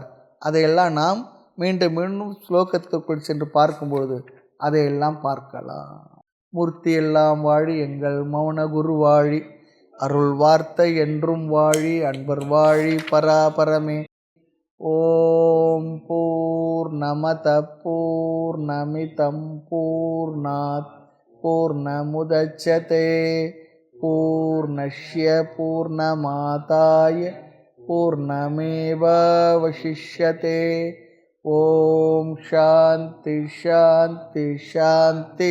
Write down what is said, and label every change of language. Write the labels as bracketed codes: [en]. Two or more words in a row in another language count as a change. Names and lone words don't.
[ta] அதையெல்லாம் நாம் மீண்டும் மீண்டும் ஸ்லோகத்துக்குள் சென்று பார்க்கும்போது அதையெல்லாம் பார்க்கலாம். மூர்த்தி எல்லாம் வாழி எங்கள் மௌன குரு வாழி, அருள் வார்த்தை என்றும் வாழி, அன்பர் வாழி பராபரமே. [sa] ॐ पूर्णमद पूर्णमिदं पूर्णात् पूर्णमुदच्यते पूर्णस्य पूर्णमादाय पूर्णमेवावशिष्यते. ॐ शान्ति शान्ति शान्ति.